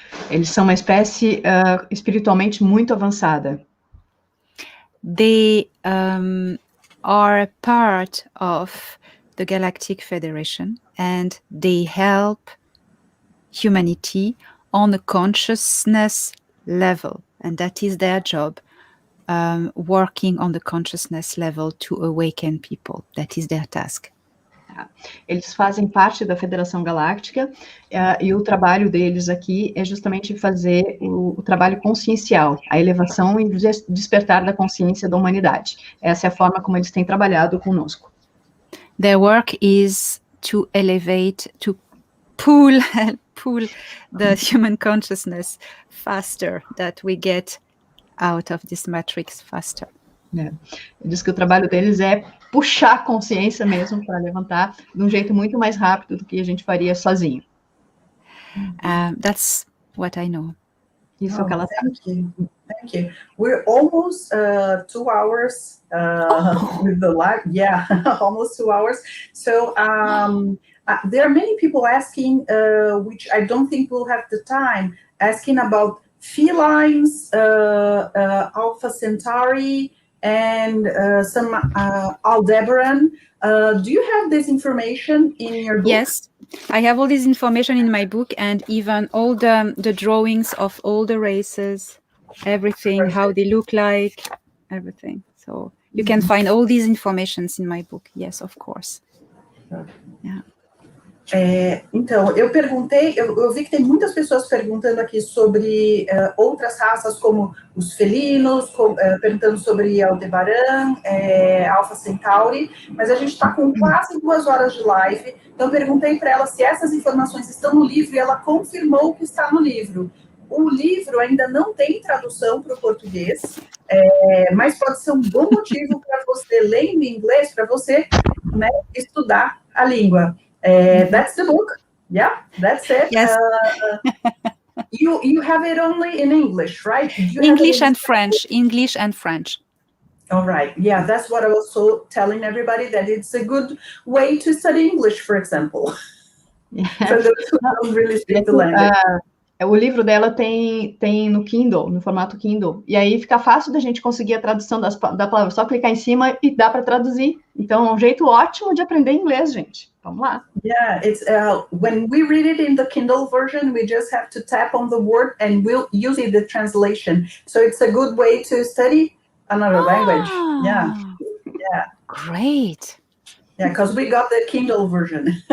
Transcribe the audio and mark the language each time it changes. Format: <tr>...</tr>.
<pt>Eles são uma espécie espiritualmente muito avançada.</pt> <en>They are a part of the Galactic Federation, and they help humanity on a consciousness level, and that is their job, working on the consciousness level to awaken people. That is their task.</en> <pt>Eles fazem parte da Federação Galáctica e o trabalho deles aqui é justamente fazer o trabalho consciencial, a elevação e despertar da consciência da humanidade. Essa é a forma como eles têm trabalhado conosco.</pt> <en>Their work is to elevate, to pull the human consciousness faster, that we get out of this matrix faster.</en> <pt>Diz que o trabalho deles é puxar a consciência mesmo para levantar de um jeito muito mais rápido do que a gente faria sozinho.</pt> <en>That's what I know.</en> <pt>Isso é o que ela sabe.</pt> <en>Thank you. We're almost 2 hours with the live. Yeah, almost 2 hours. So there are many people asking, which I don't think we'll have the time, asking about felines, Alpha Centauri, and some Aldebaran. Do you have this information in your book? Yes, I have all this information in my book, and even all the drawings of all the races, everything, perfect, how they look like, everything. So you can find all these informations in my book. Yes, of course. Yeah.</en> <pt>Então, eu perguntei, eu vi que tem muitas pessoas perguntando aqui sobre outras raças, como os felinos, perguntando sobre Aldebaran, Alpha Centauri, mas a gente está com quase 2 horas de live, então perguntei para ela se essas informações estão no livro, e ela confirmou que está no livro. O livro ainda não tem tradução para o português, mas pode ser um bom motivo para você, lendo em inglês, para você, né, estudar a língua.</pt> <en>That's the book. Yeah, that's it. Yes. You have it only in English, right? English and French. English and French. All right. Yeah, that's what I was so telling everybody, that it's a good way to study English, for example. For those who don't really speak the language.</en> <pt>O livro dela tem no Kindle, no formato Kindle, e aí fica fácil da gente conseguir a tradução da palavra, só clicar em cima e dá para traduzir. Então, é um jeito ótimo de aprender inglês, gente. Vamos lá.</pt> <en>Yeah, it's when we read it in the Kindle version, we just have to tap on the word and we'll use it the translation. So it's a good way to study another language. Yeah. Great. Yeah, because we got the Kindle version.</en>